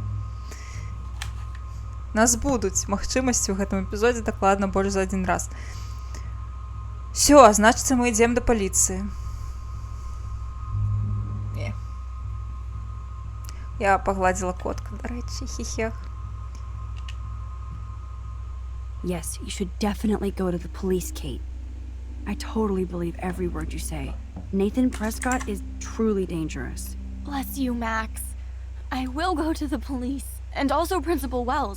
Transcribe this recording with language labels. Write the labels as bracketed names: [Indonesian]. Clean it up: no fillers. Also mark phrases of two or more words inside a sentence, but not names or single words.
[Belarusian] Нас будуць магчымасці ў гэтым эпізодзе дакладна больш за адзін раз. Всё, значыцца, мы ідзем да паліцыі. Я пагладзіла котка, дарэчы, хі-хех. [English] Yes, you should definitely go to the police, Kate. I totally believe every word you say. Nathan Prescott is truly dangerous. Bless you, Max. I will go to the police, and also Principal Wells.